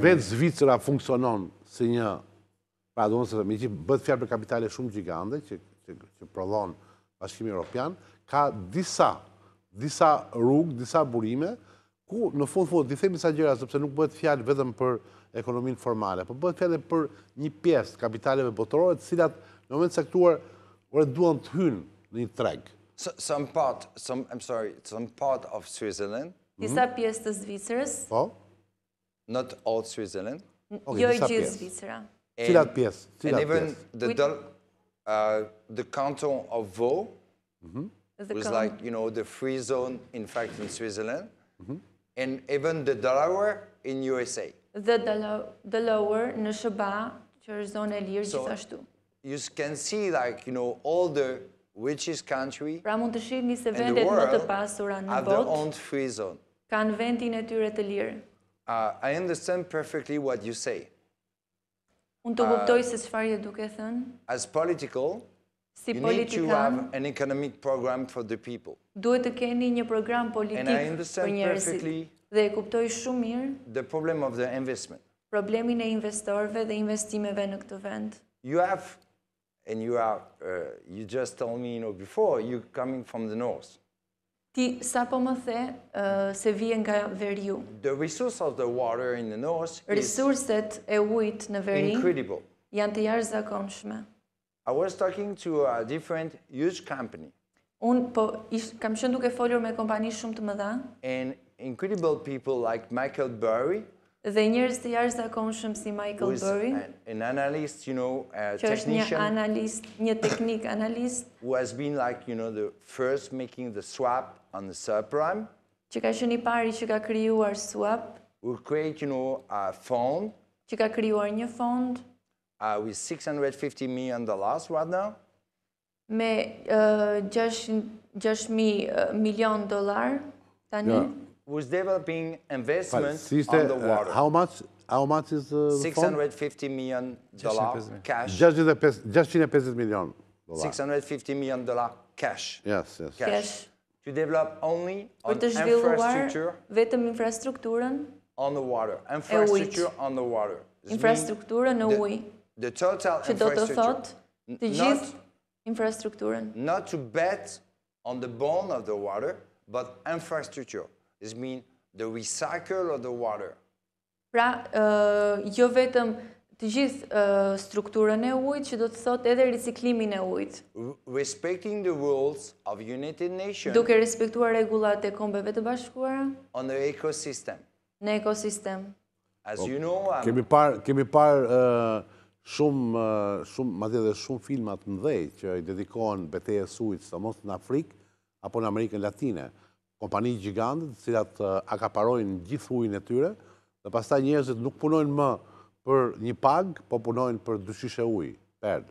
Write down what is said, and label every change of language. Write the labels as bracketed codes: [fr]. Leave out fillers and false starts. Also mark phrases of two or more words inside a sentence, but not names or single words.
[sq] Vetë Zvicra funksionon si një, pra do nëse me që bëhet fjalë për kapitale shumë gjigande që prodhon Bashkimi Evropian, ka disa rrugë, disa burime, ku në fund di themi sa gjëra, sepse nuk bëhet fjalë vetëm për ekonominë formale, por bëhet fjalë për një pjesë kapitaleve botërore, të cilat në moment caktuar duan të hynë në një treg. [en] some part of Switzerland, [sq] Disa pjesë të Zvicrës, Po? [en] not all Switzerland, [sq] jo i gjithë Zvicra. Cilat pjesë? [en] and even the canton of Vaud was like, the free zone, in fact, in Switzerland, and even the Delaware in USA. [sq] Dhe Delaware në SBA, që është zonë e lirë gjithashtu. [en] You can see, like, all the richest country [sq] Pra mund të shihni se [en] in the [sq] vendet më të [en] world [sq] pasura në [en] have their [sq] botë [en] own free zone. [sq] kanë vendin e tyre të lirë. [en] I understand perfectly what you say. [sq] Unë të kuptoj se çfarë je duke thënë. [en] As political, [sq] Si [en] you need to have [sq] politikan, [en] an economic program for the people. [sq] duhet të keni një program politik [en] And I [sq] për [en] understand [sq] njerëzit. [en] perfectly [sq] Dhe e kuptoj shumë mirë [en] the problem of the investment. [sq] problemin e investorëve dhe investimeve në këtë vend. [en] You have, and you just told me, before, you're coming from the north. [sq] Ti sa po më the se vije nga veriu. [en] The resource of the water in the north is [sq] Resurset e ujit në veri [en] incredible. [sq] janë të jashtëzakonshme. [en] I was talking to a different huge company, [sq] Unë kam qenë duke folur me kompani shumë të mëdha [en] and incredible people like Michael Burry, [sq] dhe njerëz të jashtëzakonshëm si [en] who [sq] Michael [en] is [sq] Burry, [en] an analyst, a [sq] që është një [en] technician, [sq] analist, një teknik analist, [en] who has been like, the first making the swap on the subprime, [sq] që ka qenë i pari që ka krijuar swap, [en] who create, a fund [sq] që ka krijuar një fond [en] with $650 million right now, [sq] me 6.000 milion dollar tani, [en] who's developing investments on the water. How much is the fund? $650 million cash. [sq] 650 milion dollar. [en] $650 million cash. Yes. cash, To develop only [sq] për [en] on [sq] të zhvilluar [en] infrastructure [sq] vetëm infrastrukturën, [en] on the water. Infrastructure on the water. This [sq] infrastrukturën në [en] means [sq] ujë, [en] the total [sq] që do të [en] infrastructure. [sq] thotë të gjithë infrastrukturën. [en] Not to bet on the bone of the water, but infrastructure. This means the recycle of the water. [sq] Pra, jo vetëm të gjithë strukturën e ujit, që do të thotë edhe riciklimin e ujit. [en] Respecting the rules of United Nations [sq] Duke respektuar rregullat e kombeve të bashkuara [en] on the ecosystem. [sq] në ekosistem. [en] As you know, [sq] Kemi parë shumë filmat mëdhej që i dedikohen betejës së ujit, sidomos në Afrikë apo në Amerikën Latine. Kompani gjigante, të cilat akaparojnë gjithë ujin e tyre, dhe pastaj njerëzit nuk punojnë më për një pagë, po punojnë për dyshishe ujë, perdë.